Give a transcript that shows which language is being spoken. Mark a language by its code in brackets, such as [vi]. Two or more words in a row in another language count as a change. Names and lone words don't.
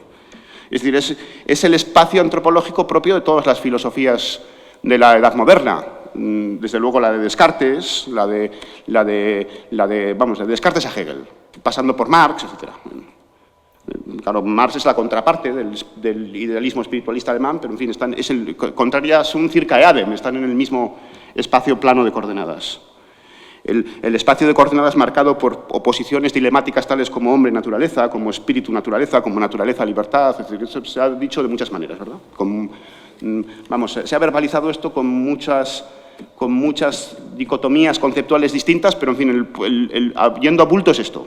[es] Es decir, es el espacio antropológico propio de todas las filosofías de la Edad Moderna, desde luego la de Descartes, la de Descartes a Hegel, pasando por Marx, etcétera. Claro, Marx es la contraparte del idealismo espiritualista alemán, pero en fin, [la] contraria sum circa eadem, [es] están en el mismo espacio plano de coordenadas. El espacio de coordenadas marcado por oposiciones dilemáticas tales como hombre-naturaleza, como espíritu-naturaleza, como naturaleza-libertad, es decir, eso se ha dicho de muchas maneras, ¿verdad? Se ha verbalizado esto con muchas dicotomías conceptuales distintas, pero en fin, yendo a bulto es esto.